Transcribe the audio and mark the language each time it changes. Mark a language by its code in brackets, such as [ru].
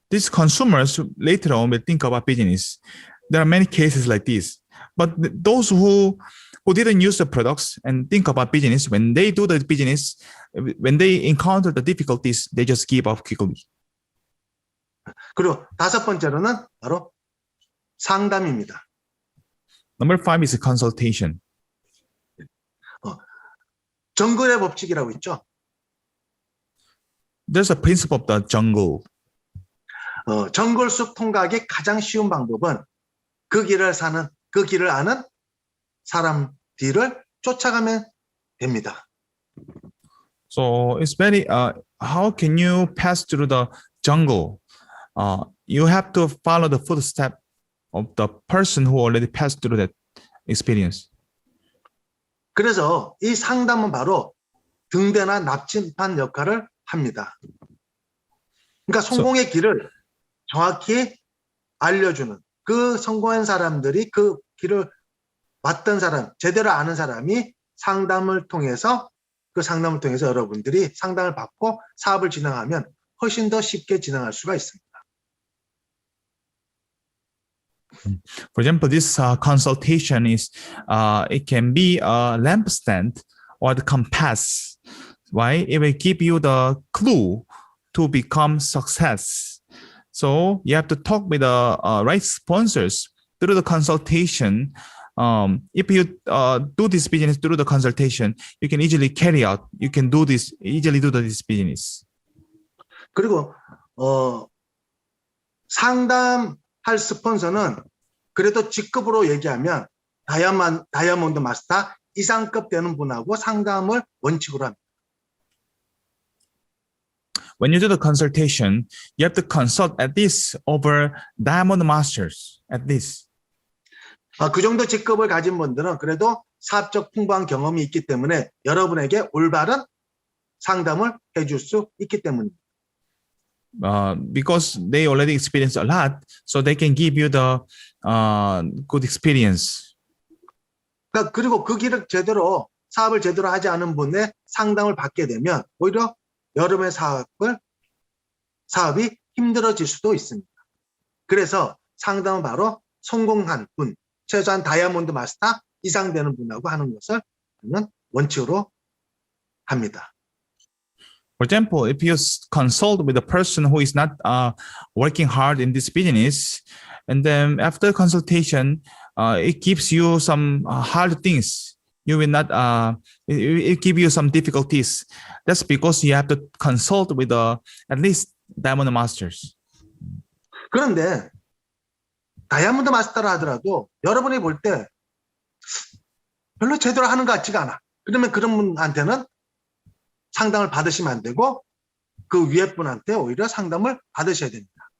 [en] These consumers later on will think about business. There are many cases like this. But those who didn't use the products and think about business, when they do the business, when they encounter the difficulties, they just give up quickly. [ko] 그리고 다섯 번째로는 바로 상담입니다. [en] Number 5 is consultation. [ko] 정글의 법칙이라고 있죠. [en] There's a principle of the jungle. [ko] 정글 숲 통과하기 가장 쉬운 방법은 그 길을 아는 사람 뒤를 쫓아가면 됩니다. [en] So it's very, how can you pass through the jungle? You have to follow the footstep of the person who already passed through that experience. [ko] 그래서 이 상담은 바로 등대나 납치판 역할을 합니다. 그러니까 성공의 길을 정확히 알려주는 그 성공한 사람들이 그 길을 왔던 사람, 제대로 아는 사람이 상담을 통해서 여러분들이 상담을 받고 사업을 진행하면 훨씬 더 쉽게 진행할 수가 있습니다. [en] For example, this consultation is, it can be a lampstand or the compass. Why? It will give you the clue to become success. So you have to talk with the right sponsors through the consultation. if you do this business through the consultation, you can easily carry out. You can do this easily do this business. [ko] 그리고 상담할 스폰서는 그래도 직급으로 얘기하면 다이아몬드 마스터 이상급 되는 분하고 상담을 원칙으로 합니다. [en] When you do the consultation, you have to consult at least over Diamond Masters, at least. [ko] 그 정도 직급을 가진 분들은 그래도 사업적 풍부한 경험이 있기 때문에 여러분에게 올바른 상담을 해줄 수 있기 때문입니다. [en] Because they already experienced a lot, so they can give you the good experience. [ko] 그리고 그 길을 제대로 사업을 제대로 하지 않은 분의 상담을 받게 되면 오히려 여러분의 사업이 힘들어질 수도 있습니다. 그래서 상담은 바로 성공한 분, 최소한 다이아몬드 마스터 이상 되는 분하고 하는 것을 저는 원칙으로 합니다. [en] For example, if you consult with a person who is not working hard in this business, and then after consultation, it gives you some hard things. You will not. It give you some difficulties. That's because you have to consult with at least Diamond Masters. [ko] 그런데 다이아몬드 마스터를 하더라도 여러분이 볼 때 별로 제대로 하는 것 같지가 않아. 그러면 그런 분한테는 상담을 받으시면 안 되고 그 위에 분한테 오히려 상담을 받으셔야 됩니다.